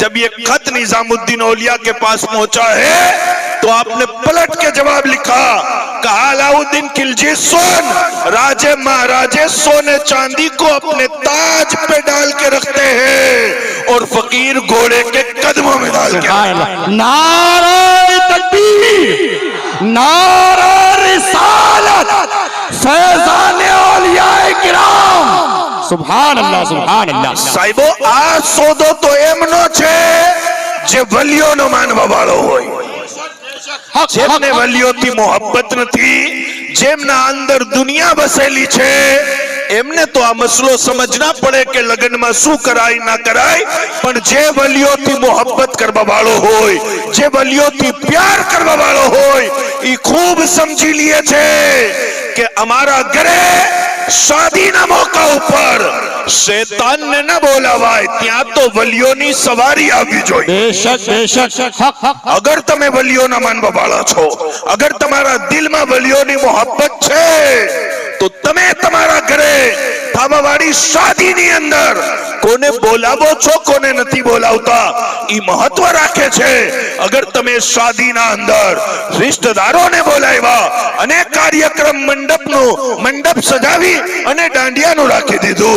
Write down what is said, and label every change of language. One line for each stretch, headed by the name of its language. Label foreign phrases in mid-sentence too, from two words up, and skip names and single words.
Hindi: जब ये खत निजामुद्दीन औलिया के पास पहुंचा है तो आपने पलट के जवाब लिखा, कहा अलाउद्दीन खिलजी सुन, राजे महाराजे सोने चांदी को अपने ताज पे डाल के रखते हैं और फकीर घोड़े के कदमों में डाल के। नारे तकबीर, नारे रिसालत, फैज़ान औलियाए किराम, सुभान अल्लाह, सुभान अल्लाह।
Gujarati: સાહેબો આ સોદો તો એમનો છે જે વલીઓનો માનવા વાળો હોય, જેમને વલીઓથી મોહબ્બત નથી, જેમના અંદર દુનિયા બસેલી છે, એમને તો આ મસલો સમજના પડે કે લગ્નમાં શું કરાય ના કરાય, પણ જે વલીઓથી મોહબ્બત કરવા વાળો હોય, જે વલીઓથી પ્યાર કરવા વાળો હોય, એ ખૂબ સમજી લે છે કે અમારા ઘરે શાદીના મોકા ઉપર શૈતાનને ન બોલાવાય, ત્યાં તો વલીઓની સવારી આવવી જોઈએ।
Hindi: बेशक बेशक, हक हक।
Gujarati: अगर તમે વલીઓના માનવા વાળા છો, અગર તમારા દિલમાં વલીઓની મોહબ્બત છે, તો તમે તમારા ઘરે થવાવાળી શાદીની અંદર કોને બોલાવો છો, કોને નથી બોલાવતા, ઈ મહત્વ રાખે છે। અગર તમે શાદીના અંદર રિશ્તેદારોને બોલાવ્યા અને કાર્યક્રમ મંડપ સજાવી અને દાંડિયાનું રાખી દીધું,